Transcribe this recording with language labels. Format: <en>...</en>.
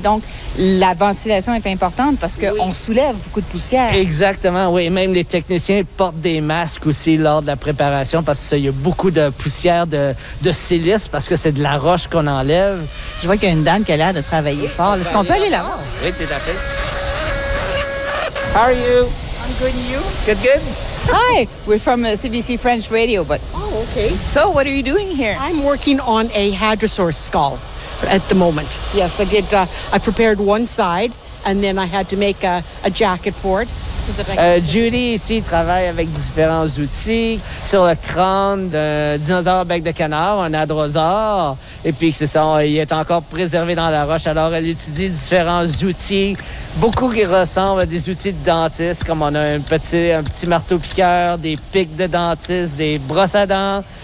<fr>Donc, la ventilation est importante parce qu'on soulève beaucoup de poussière. Exactement, oui. Même les techniciens portent des masques aussi lors de la préparation parce qu'il y a beaucoup de poussière de silice parce que c'est de la roche qu'on enlève. Je vois qu'il y a une dame qui a l'air de travailler fort. Est-ce qu'on peut aller là-bas? Oui, tout à fait.</fr> <en>How are you? I'm good, and you? Good, good. Hi, we're from CBC French Radio, but... Oh, okay. So, what are you doing here? I'm working on a hadrosaur skull at the moment. Yes, I did. I prepared one side, and then I had to make a jacket for it.</en> <fr>Judy, ici, travaille avec différents outils sur le crâne d'un dinosaure bec de canard, un hadrosaure. Et puis, c'est ça, il est encore préservé dans la roche. Alors, elle étudie différents outils, beaucoup qui ressemblent à des outils de dentiste, comme on a un petit marteau-piqueur, des pics de dentiste, des brosses à dents.</fr>